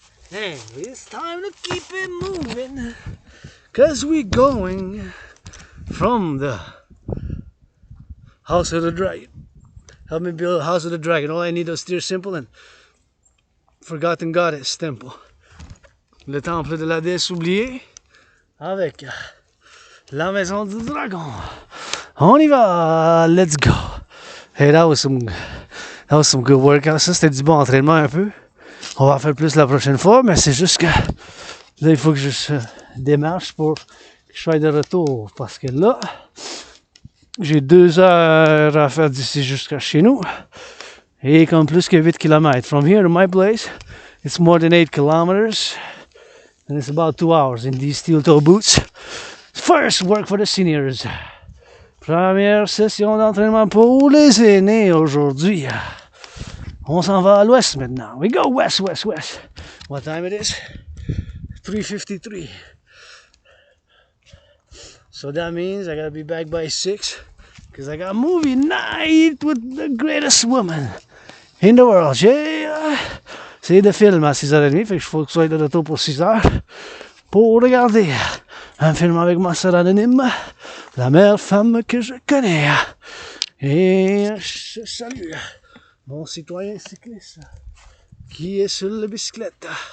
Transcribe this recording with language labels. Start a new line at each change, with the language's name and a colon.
English: And it's time to keep it moving. Cause we're going from the House of the Dragon. Help me build a House of the Dragon. All I need is steer simple and Forgotten Goddess temple.
French: Le temple de la déesse oubliée avec la maison du dragon. On y va,
English: let's go. Hey, that was some good workout.
French: Ça, c'était du bon entraînement un peu. On va en faire plus la prochaine fois, mais c'est juste que là, il faut que je démarche pour que je sois de retour. Parce que là, j'ai 2 heures à faire d'ici jusqu'à chez nous. Et comme plus que 8 km.
English: From here to my place, it's more than 8 kilometers. And it's about 2 hours in these steel toe boots. First work for the seniors.
French: Première session d'entraînement pour les aînés aujourd'hui. On s'en va à l'ouest maintenant.
English: We go west, west, west. What time it is? 3:53. So that means I gotta be back by 6. Because I got movie night with the greatest woman in the world.
French: C'est de film à 6h30. Fait que je faut que je sois de retour pour 6h. Pour regarder un film avec ma soeur anonyme. La meilleure femme que je connais. Et je salue mon citoyen cycliste qui est sur la bicyclette.